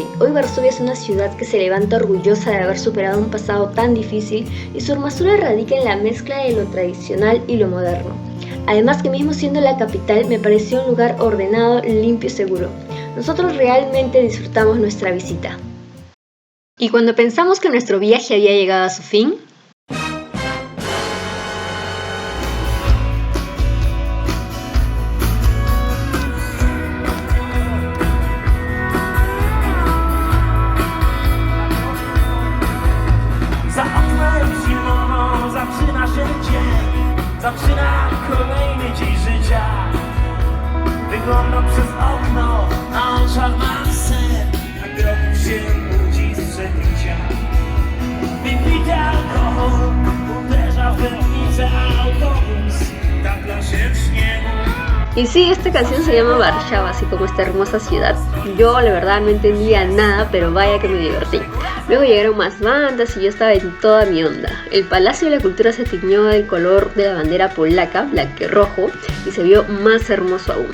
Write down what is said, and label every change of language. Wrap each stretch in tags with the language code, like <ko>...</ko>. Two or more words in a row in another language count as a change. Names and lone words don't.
<es>Hoy Varsovia es una ciudad que se levanta orgullosa de haber superado un pasado tan difícil y su hermosura radica en la mezcla de lo tradicional y lo moderno. Además que mismo siendo la capital me pareció un lugar ordenado, limpio y seguro. Nosotros realmente disfrutamos nuestra visita. Y cuando pensamos que nuestro viaje había llegado a su fin,</es> <pl>za oknem zimowo zaczyna się dzień, zaczyna kolejny dzień życia. Wyglądam przez okno, na oczach mam sen, a kroków się budzi z przebicia. Wypity alkohol uderza w tętnicę, a autobus tapla się w śniegu.</pl> <es>y sí, esta canción se llama Warszawa, así como esta hermosa ciudad. Yo la verdad no entendía nada, pero vaya que me divertí. Luego llegaron más bandas y yo estaba en toda mi onda. El Palacio de la Cultura se tiñó del color de la bandera polaca, blanco y rojo, y se vio más hermoso aún.</es>